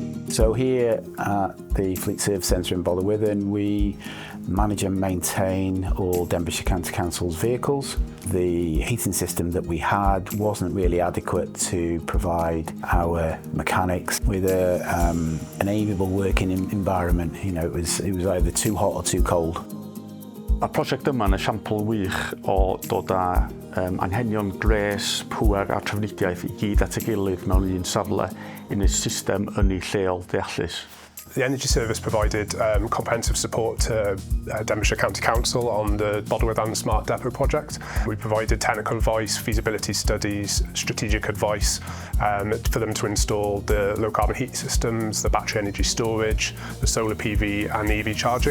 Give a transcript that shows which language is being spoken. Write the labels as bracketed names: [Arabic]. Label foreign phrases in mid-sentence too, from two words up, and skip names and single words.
[English] So here at the Fleet Service Centre in Bodelwyddan, we manage and maintain all Denbighshire County Council's vehicles. The heating system that we had wasn't really adequate to provide our mechanics with an amiable working environment. You know, it was either too hot or too cold. [Welsh] Y prosiect yma yn esiampl wych o dod â anghenion gres, pŵer a trafnidiaeth I gyd at ei gilydd mewn un safle yn y system ynni lleol deallus. [English] The Energy Service provided comprehensive support to Denbighshire County Council on the Bodelwyddan Smart Depo project. We provided technical advice, feasibility studies, strategic advice for them to install the low carbon heat systems, the battery energy storage, the solar PV and EV charging.